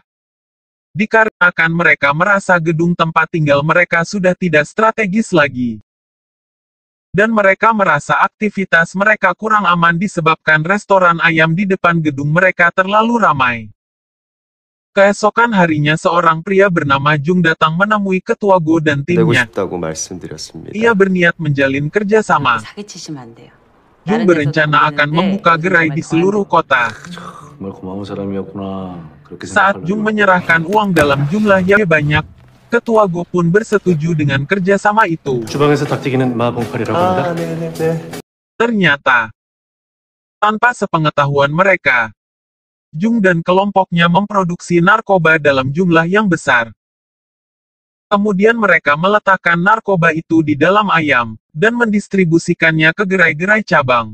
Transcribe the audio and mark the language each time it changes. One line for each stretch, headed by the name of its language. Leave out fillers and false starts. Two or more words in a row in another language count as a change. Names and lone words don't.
Indonesian: Dikarenakan mereka merasa gedung tempat tinggal mereka sudah tidak strategis lagi. Dan mereka merasa aktivitas mereka kurang aman disebabkan restoran ayam di depan gedung mereka terlalu ramai. Keesokan harinya seorang pria bernama Jung datang menemui Ketua Go dan
Korean: 되고
Indonesian: timnya.
Korean: 싶다고 말씀드렸습니다.
Indonesian: Ia berniat menjalin kerjasama.
Korean: 사기치시면 안 돼요.
Indonesian: Jung berencana akan membuka gerai di seluruh kota.
Korean: 정말 고마운 사람이었구나. 그렇게
Indonesian: Saat Jung
Korean: 생각하려고.
Indonesian: menyerahkan uang dalam jumlah yang banyak, Ketua Go pun bersetuju dengan kerjasama itu.
Korean: 주방에서 닭튀기는 마봉팔이라고 합니다.
Indonesian: Ternyata, tanpa sepengetahuan mereka, Jung dan kelompoknya memproduksi narkoba dalam jumlah yang besar. Kemudian mereka meletakkan narkoba itu di dalam ayam, dan mendistribusikannya ke gerai-gerai cabang.